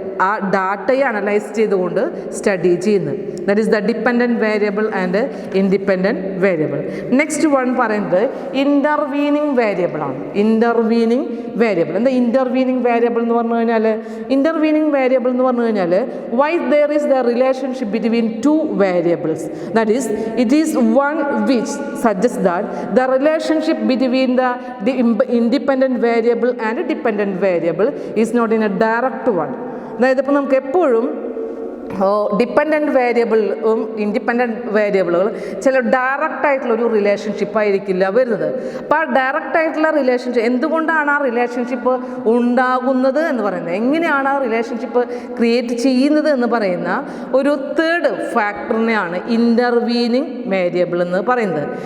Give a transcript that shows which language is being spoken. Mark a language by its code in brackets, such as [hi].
[ml] ആ ഡാറ്റയെ അനലൈസ് ചെയ്തുകൊണ്ട് സ്റ്റഡി ചെയ്യുന്നത്. [en] That is the dependent variable and independent variable. [ml] Next one പറയുന്നത് ഇൻ്റർവീനിങ് വേരിയബിൾ ആണ്. ഇൻ്റർവീനിങ് വേരിയബിൾ എന്താ ഇൻ്റർവീനിങ് വേരിയബിൾ എന്ന് പറഞ്ഞു കഴിഞ്ഞാൽ? ഇൻ്റർവീനിങ് വേരിയബിൾ എന്ന് പറഞ്ഞു കഴിഞ്ഞാൽ [en] why there is the relationship between two variables, that is it is one which suggests that the relationship between the independent variable and dependent variable is not in a direct one. [ml] അതായത് ഇപ്പോൾ നമുക്ക് എപ്പോഴും dependent വേരിയബിളും independent വേരിയബിളുകളും ചില ഡയറക്റ്റായിട്ടുള്ളൊരു relationship ആയിരിക്കില്ല വരുന്നത്. അപ്പോൾ ആ ഡയറക്റ്റായിട്ടുള്ള റിലേഷൻഷിപ്പ് എന്തുകൊണ്ടാണ് ആ റിലേഷൻഷിപ്പ് ഉണ്ടാകുന്നത് എന്ന് പറയുന്നത്, എങ്ങനെയാണ് ആ റിലേഷൻഷിപ്പ് ക്രിയേറ്റ് ചെയ്യുന്നത് എന്ന് പറയുന്ന ഒരു തേർഡ് ഫാക്ടറിനെയാണ് ഇൻ്റർവീനിങ് വേരിയബിൾ എന്ന് പറയുന്നത്.